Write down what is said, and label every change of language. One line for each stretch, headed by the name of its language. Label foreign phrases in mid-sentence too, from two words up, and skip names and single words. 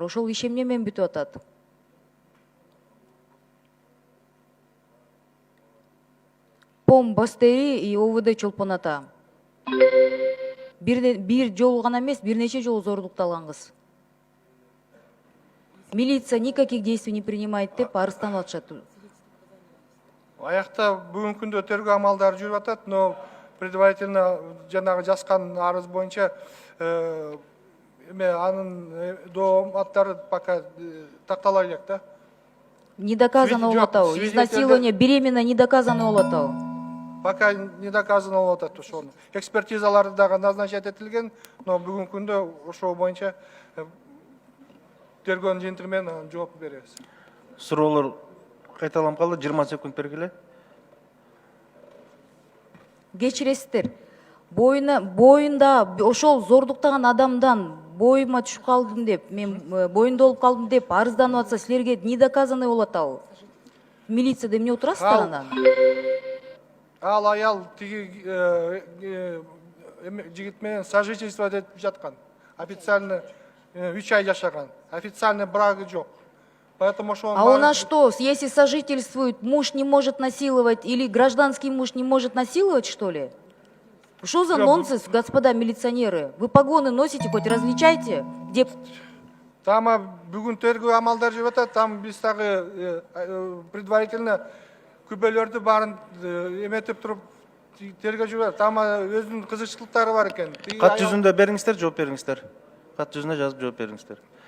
Kyrgyz: Ошол иш эмне менен бүтүп атат?
Russian: Пом Бастери и ОВД Чолпон Ата.
Kyrgyz: Бир жолу гана эмес, бир нече жолу зордукталган кыз.
Russian: Милиция никаких действий не принимает
Kyrgyz: деп арызданып атышат. Аякта бүгүнкү күндө тергөө амалдары жүрүп атат,
Russian: но предварительно
Kyrgyz: жанагы жазган арыз боюнча анын доо аттары пока тактала элек да.
Russian: Не доказано
Kyrgyz: болуп атабы?
Russian: Изнасилование беременна не доказано
Kyrgyz: болуп атабы?
Russian: Пока не доказано
Kyrgyz: болуп атат ошону. Экспертизалары дагы назначать этилген, но бүгүнкү күндө ошол боюнча тергөөнүн жыйынтыгы менен жооп беребиз. Суроолор кайталанып калды, 20 секунд бергиле. Кечиресиздер. Боюнда ошол зордуктаган адамдан боюма түшүп калдым деп, мен боюнда болуп калдым деп арызданып атса, силерге
Russian: не доказанный
Kyrgyz: болуп атабы? Милицияда эмне отурасыздар анан? Ал аял тиги жигит менен сожительство деп жаткан. Официально 3 ай жашаган. Официальный брагы жок.
Russian: Поэтому что А у нас что, если сожительствует, муж не может насиловать или гражданский муж не может насиловать, что ли? Что за нонсенс, господа милиционеры? Вы погоны носите, хоть различайте, где...
Kyrgyz: Там бүгүн тергөө амалдары жүрүп атат, там биз дагы предварительно күбөлөрдү баарын эметип туруп тергөө жүрүп атат. Там өзүнүн кызыкчылыктары бар экен. Кат жүзүндө бериңиздер, жооп бериңиздер. Кат жүзүнө жазып жооп бериңиздер.